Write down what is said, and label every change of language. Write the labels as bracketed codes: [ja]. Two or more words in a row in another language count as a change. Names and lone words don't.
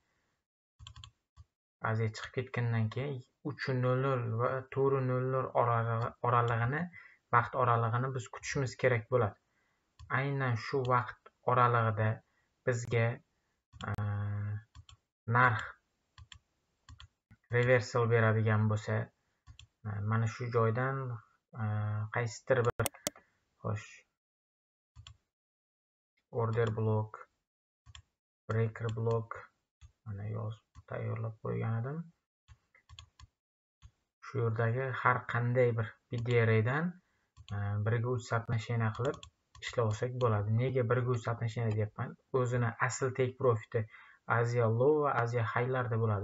[uz] Aziya chiqib ketgandan keyin 3:00 va 4:00 oralig'ini, vaqt oralig'ini biz kutishimiz kerak bo'ladi. Aynan shu vaqt oralig'ida bizga narx reversal beradigan bo'lsa, mana shu joydan qaysidir bir [en] order block, breaker block [uz] mana yozib tayyorlab qo'ygan edim. Shu yerdagi har qanday bir BDR'dan 1/3 соотношение qilib ishlavsak bo'ladi. Nega 1/3 соотношение deyapman? O'zini asl [en] take profiti [uz] Aziya low va Aziya high'larda bo'ladi.